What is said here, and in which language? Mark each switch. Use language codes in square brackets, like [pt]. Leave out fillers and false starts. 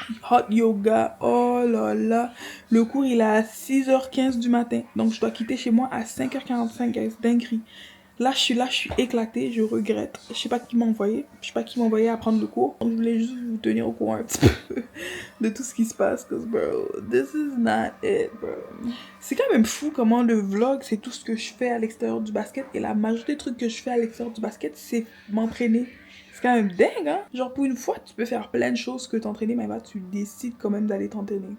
[fr] Hot yoga, oh là là. Le cours il est à 6h15 du matin. Donc je dois quitter chez moi à 5h45, guys. Dinguerie. Là je suis éclatée, je regrette. Je sais pas qui m'a envoyé. Je sais pas qui m'a envoyé à prendre le cours. Donc je voulais juste vous tenir au courant un petit peu de tout ce qui se passe. [en] Cause bro, this is not it, bro. [fr] C'est quand même fou comment le vlog c'est tout ce que je fais à l'extérieur du basket. Et la majorité des trucs que je fais à l'extérieur du basket c'est m'entraîner. C'est quand même dingue, hein? Genre, pour une fois, tu peux faire plein de choses que t'entraîner, mais là, tu décides quand même d'aller t'entraîner.